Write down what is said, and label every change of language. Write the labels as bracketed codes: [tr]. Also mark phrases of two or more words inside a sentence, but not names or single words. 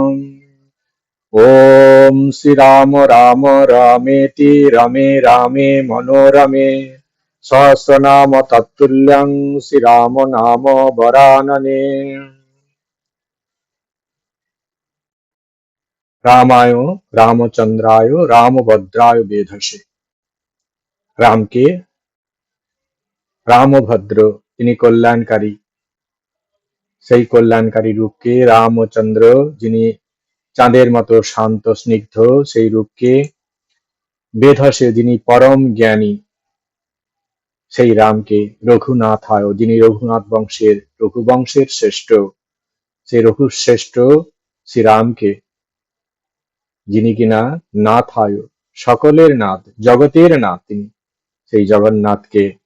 [sa] ओम श्री राम राम रामेति रमे रामे मनोरमे सहस्रनाम तत्तुल्यं श्री राम नाम वरानने। रामाय रामचंद्राय रामभद्राय वेधसे। [bn] রামকে রামভদ্র তিনি কল্যাণকারী, সেই কল্যাণকারী রূপকে রামচন্দ্র যিনি চাঁদের মতো শান্ত স্নিগ্ধ সেই রূপকে বেধসে যিনি পরম জ্ঞানী সেই রামকে রঘুনাথায় যিনি রঘুবংশের শ্রেষ্ঠ সেই রঘুশ্রেষ্ঠ শ্রীরামকে যিনি কিনা নাথায় সকলের নাথ জগতের নাথ তিনি সেই জগন্নাথকে